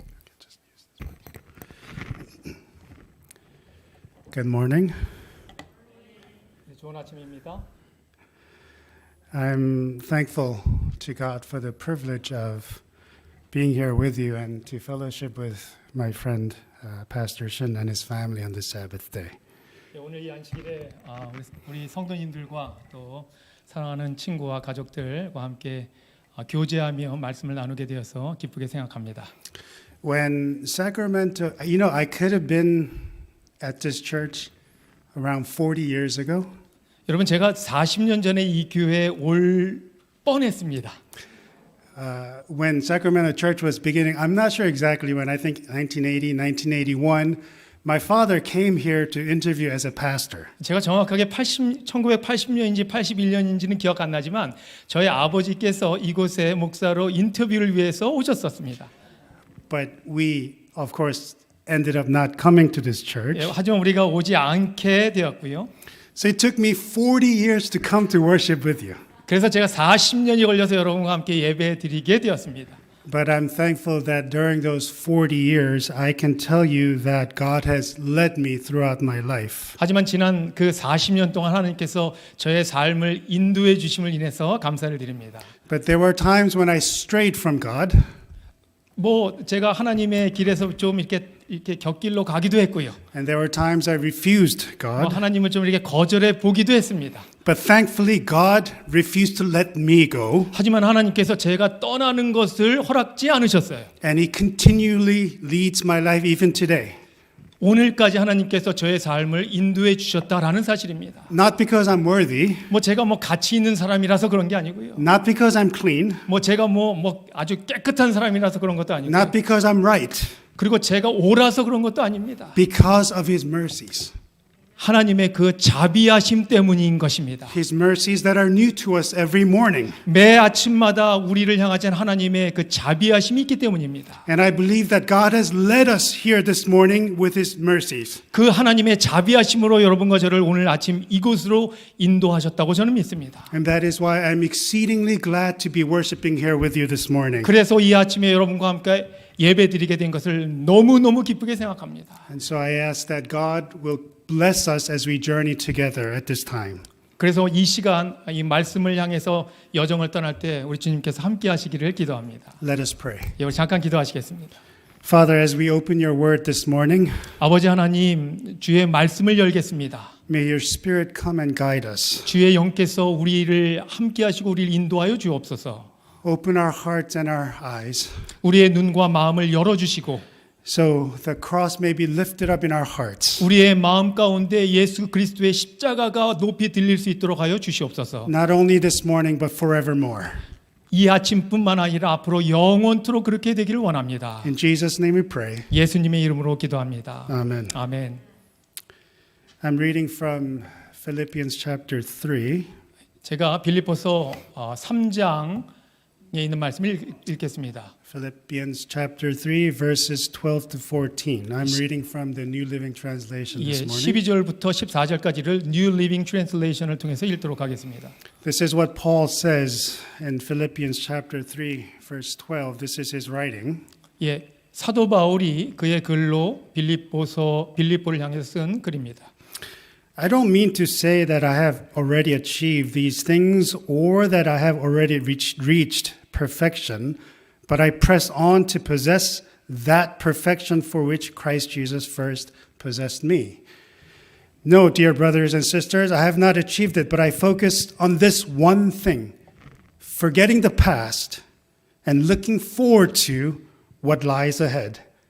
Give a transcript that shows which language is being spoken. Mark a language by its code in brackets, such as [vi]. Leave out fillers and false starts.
[en] Okay, just use this one. Good morning. [ko] 네, 좋은 아침입니다. [en] I'm thankful to God for the privilege of being here with you and to fellowship with my friend Pastor Shin and his family on this Sabbath day. [ko] 네, 오늘 이 안식일에 우리 성도님들과 또 사랑하는 친구와 가족들과 함께 교제하며 말씀을 나누게 되어서 기쁘게 생각합니다. [en] When Sacramento, I could have been at this church around 40 years ago. [ko] 여러분 제가 40년 전에 이 교회에 올 뻔했습니다. [en] When Sacramento Church was beginning, I'm not sure exactly when, I think 1980, 1981, my father came here to interview as a pastor. [ko] 제가 정확하게 1980년인지 81년인지는 기억 안 나지만 저희 아버지께서 이곳에 목사로 인터뷰를 위해서 오셨었습니다. [en] But we, of course, ended up not coming to this church. [ko] 예, 하지만 우리가 오지 않게 되었고요. [en] So it took me 40 years to come to worship with you. [ko] 그래서 제가 40년이 걸려서 여러분과 함께 예배 드리게 되었습니다. [en] But I'm thankful that during those 40 years, I can tell you that God has led me throughout my life. [ko] 하지만 지난 그 40년 동안 하나님께서 저의 삶을 인도해 주심을 인해서 감사를 드립니다. [en] But there were times when I strayed from God. [ko] 제가 하나님의 길에서 좀 이렇게 곁길로 가기도 했고요. [en] And there were times I refused God. [ko] 하나님을 좀 이렇게 거절해 보기도 했습니다. [en] But thankfully, God refused to let me go. [ko] 하지만 하나님께서 제가 떠나는 것을 허락지 않으셨어요. [en] And He continually leads my life even today. [ko] 오늘까지 하나님께서 저의 삶을 인도해 주셨다라는 사실입니다. [en] Not because I'm worthy, [ko] 제가 가치 있는 사람이라서 그런 게 아니고요. [en] not because I'm clean, [ko] 제가 아주 깨끗한 사람이라서 그런 것도 아니고요. [en] not because I'm right, [ko] 그리고 제가 옳아서 그런 것도 아닙니다. [en] because of His mercies. [ko] 하나님의 그 자비하심 때문인 것입니다. [en] His mercies that are new to us every morning. [ko] 매 아침마다 우리를 향하신 하나님의 그 자비하심이 있기 때문입니다. [en] And I believe that God has led us here this morning with His mercies. [ko] 그 하나님의 자비하심으로 여러분과 저를 오늘 아침 이곳으로 인도하셨다고 저는 믿습니다. [en] And that is why I'm exceedingly glad to be worshiping here with you this morning. [ko] 그래서 이 아침에 여러분과 함께 예배드리게 된 것을 너무너무 기쁘게 생각합니다. [en] And so I ask that God will bless us as we journey together at this time. [ko] 그래서 이 시간 이 말씀을 향해서 여정을 떠날 때 우리 주님께서 함께 하시기를 기도합니다. [en] Let us pray. [ko] 우리 잠깐 기도하시겠습니다. [en] Father, as we open your word this morning, [ko] 아버지 하나님, 주의 말씀을 열겠습니다. [en] may your Spirit come and guide us. [ko] 주의 영께서 우리를 함께 하시고 우리를 인도하여 주옵소서. [en] Open our hearts and our eyes [ko] 우리의 눈과 마음을 열어주시고 [en] so the cross may be lifted up in our hearts. [ko] 우리의 마음 가운데 예수 그리스도의 십자가가 높이 들릴 수 있도록 하여 주시옵소서. [en] Not only this morning, but forevermore. [ko] 이 아침뿐만 아니라 앞으로 영원토록 그렇게 되기를 원합니다. [en] In Jesus' name we pray. [ko] 예수님의 이름으로 기도합니다. [en] Amen. [ko] 아멘. [en] I'm reading from Philippians chapter 3. [ko] 제가 빌립보서 3장에 있는 말씀을 읽겠습니다. [en] Philippians chapter 3 verses 12 to 14. I'm reading from the New Living Translation this morning. [ko] 12절부터 14절까지를 New Living Translation을 통해서 읽도록 하겠습니다. [en] This is what Paul says in Philippians chapter 3 verse 12. This is his writing. [ko] 사도 바울이 그의 글로 빌립보를 향해서 쓴 글입니다. [en] I don't mean to say that I have already achieved these things or that I have already reached perfection, but I press on to possess that perfection for which Christ Jesus first possessed me. No, dear brothers and sisters, I have not achieved it, but I focused on this one thing, forgetting the past and looking forward to what lies ahead.